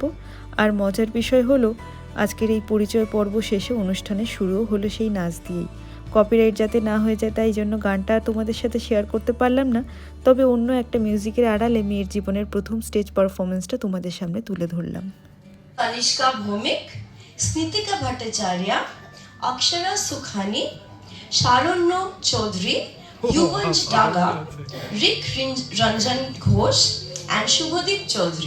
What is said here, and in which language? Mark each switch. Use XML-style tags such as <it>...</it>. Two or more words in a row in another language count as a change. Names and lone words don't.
<bn>আর মজার বিষয় হলো আজকের এই পরিচয় পর্ব শেষে অনুষ্ঠানের শুরুও হলো সেই নাচ দিয়েই। কপিরাইট যাতে না হয়ে যায় তাই জন্য গানটা তোমাদের সাথে শেয়ার করতে পারলাম না, তবে অন্য একটা মিউজিকের আড়ালে মেয়ের জীবনের প্রথম</bn> <en>stage performanceটা</en> <bn>তোমাদের সামনে তুলে ধরলাম। तनिष्का भौमिक, स्नितिका भट्टाचार्य, अक्षरा सुखानी, शारण्य चौधरी, युवंश डागा,</bn> <en>Rick Ranjan Ghosh and Shubhadeep Chaudhary.</en>